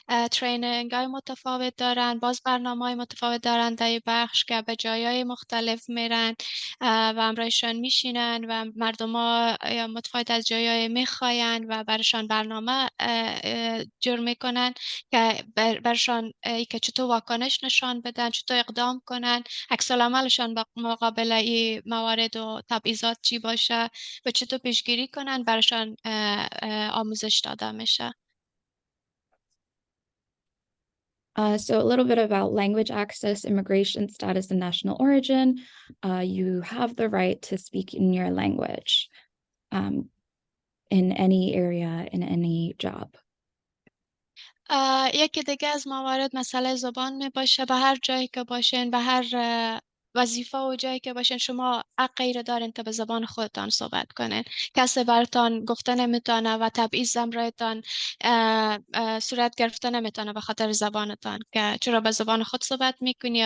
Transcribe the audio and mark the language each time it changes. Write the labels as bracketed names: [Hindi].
[Persian] ترینینگ های متفاوت دارن، باز برنامه های متفاوت دارن در بخش که به جایای مختلف میرن و همراهشان میشینن و مردم ها متفاوت از جایای میخواین و برشان برنامه جور میکنن که برشان که چطور واکنش نشان بدن، چطور اقدام کنن، عکس العملشان مقابل این موارد و تبعیضات چی باشه و چطور پیشگیری کنن برشان آموزش داده میشه. [English] So a little bit about language access, immigration status, and national origin. You have the right to speak in your language in any area, in any job. [Persian] یکی دیگه از موارد مسئله زبان می باشه. به هر جایی که باشین، به هر وظیفه و جایی که باشین، شما حقی رو دارین که به زبان خودتان صحبت کنین. کسی براتان گفته نمیتونه و تبعیض امرایتان صورت گرفته نمیتونه به خاطر زبانتان که چرا به زبان خود صحبت میکنی.